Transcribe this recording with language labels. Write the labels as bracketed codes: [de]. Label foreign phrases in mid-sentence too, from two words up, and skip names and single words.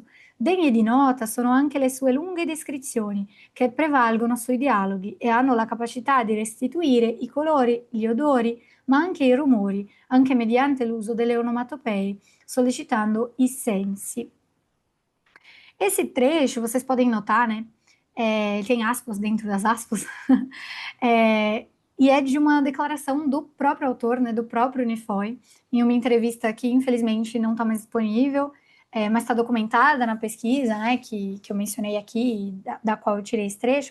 [it] Degne di nota sono anche le sue lunghe descrizioni, che prevalgono sui dialoghi e hanno la capacità di restituire i colori, gli odori, ma anche i rumori, anche mediante l'uso delle onomatopee, sollecitando i sensi. [pt] Esse trecho, vocês podem notar, né? Tem aspas dentro das aspas, é, e é de uma declaração do próprio autor, né, do próprio Unifoy, em uma entrevista que infelizmente não está mais disponível, mas está documentada na pesquisa, né, que eu mencionei aqui, da qual eu tirei esse trecho.